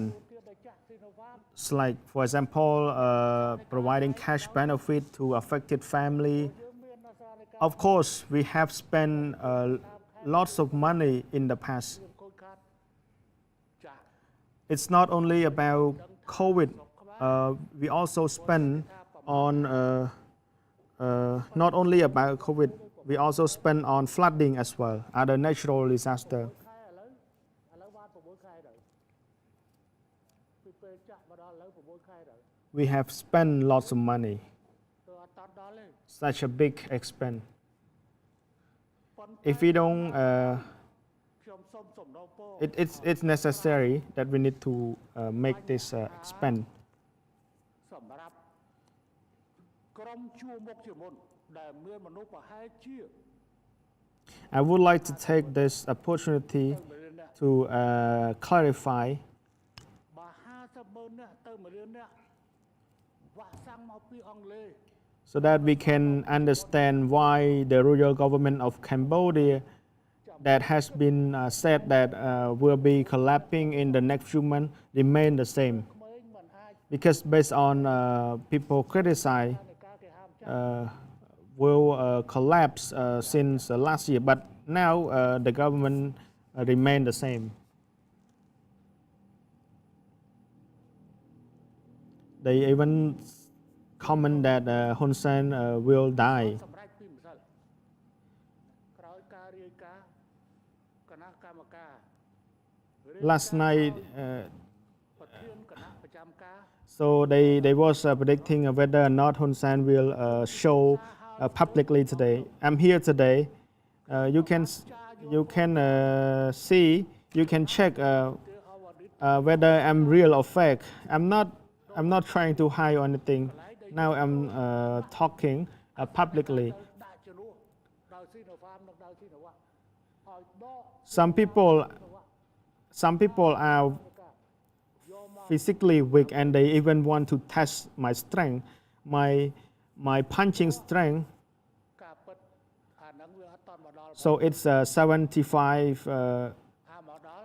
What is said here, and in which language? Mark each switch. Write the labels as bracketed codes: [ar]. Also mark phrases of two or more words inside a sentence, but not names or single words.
[km] ទៀតដែលចាក់ស៊ីណូវ៉ាក់ [en] it's like for example providing cash benefit to affected family. [km] យើងមាន AstraZeneca [en] Of course, we have spent lots of money in the past. [km] យើងខូចខាតចាក់ [en] It's not only about COVID. We also spend on not only about COVID. We also spend on flooding as well, other natural disaster. [km] ខែឥឡូវបាន6ខែទៅពីពេលចាក់មកដល់ឥឡូវ6ខែទៅ [en] We have spent lots of money, [km] ទៅអត់តាន់ដល់ទេ [en] such a big expense. [km] ប៉ុន្តែ [en] If we don't, [km] ខ្ញុំសូមសំណូមពរ [en] it's necessary that we need to make this expense. [km] សម្រាប់ក្រុមជួរមុខជាមុនដែលមានមនុស្សប្រហែលជា [en] I would like to take this opportunity [km] 1,000,000 នាក់ [en] to clarify [km] បើ50,000 នាក់ទៅ1,000,000 នាក់វ៉ាក់សាំងមកពីអង់គ្លេស [en] so that we can understand why the royal government of Cambodia that has been said that will be collapsing in the next few months remain the same. [km] ក្មេងមិនអាច [en] Because based on people criticize [km] នៃការគេហាមចាក់ [en] will collapse since last year, but now the government remain the same. They even comment that Hun Sen will die. [km] សម្រាប់ពីម្សិលក្រោយការរាយការណ៍គណៈកម្មការ [en] Last night, [km] ប្រធានគណៈប្រចាំការ [en] so they was predicting whether or not Hun Sen will show publicly today. I'm here today. You can see, you can check whether I'm real or fake. I'm not trying to hide or anything. Now I'm talking publicly. [km] ដាក់ជំនួសដោយ Sinopharm និងដោយ Sinovac ឲ្យដក [en] Some people are physically weak and they even want to test my strength, my punching strength. [km] ការពិតអាហ្នឹងវាអត់តន់មកដល់ [en] So it's 75. [km] មកដល់